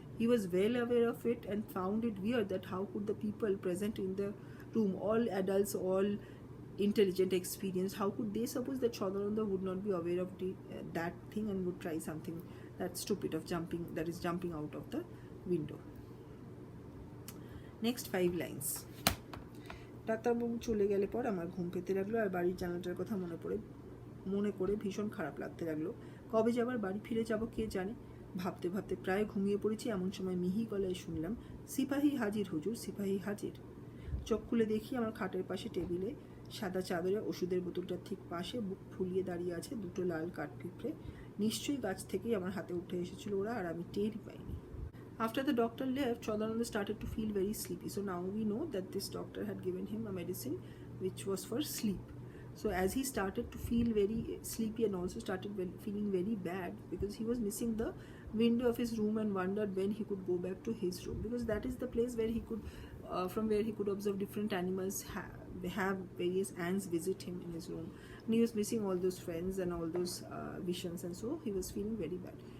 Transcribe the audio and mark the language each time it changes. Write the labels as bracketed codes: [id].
[en] He was well aware of it and found it weird that how could the people present in the room, all adults, all intelligent, experienced, how could they suppose that Shodanonder would not be aware of that thing and would try something that stupid of jumping out of the window. Next 5 lines. [bn] ডাক্তারবাবু চলে গেলে পর আমার ঘুম পেতে লাগলো, আর বাড়ির জানালাটার কথা মনে করে ভীষণ খারাপ লাগতে লাগলো। কবে যে আবার বাড়ি ফিরে যাব কে জানে। ভাবতে ভাবতে প্রায় ঘুমিয়ে পড়েছি, এমন সময় মিহি গলায় শুনলাম, সিপাহী হাজির হুজুর, সিপাহী হাজির। চোখ খুলে দেখি আমার খাটের পাশে টেবিলে সাদা চাদরে ওষুধের বোতলটার ঠিক পাশে বুক ফুলিয়ে দাঁড়িয়ে আছে 2টো লাল কাঠপিঁপড়ে। নিশ্চয়ই গাছ থেকেই আমার হাতে উঠে এসেছিল ওরা, আর আমি টেরই পাইনি। [en] After the doctor left, Shodanonder started to feel very sleepy. So now we know that this doctor had given him a medicine which was for sleep. So as he started to feel very sleepy and also started feeling very bad because he was missing the window of his room and wondered when he could go back to his room, because that is the place where he could from where he could observe different animals have various ants visit him in his room, and he was missing all those friends and all those visions, and so he was feeling very bad.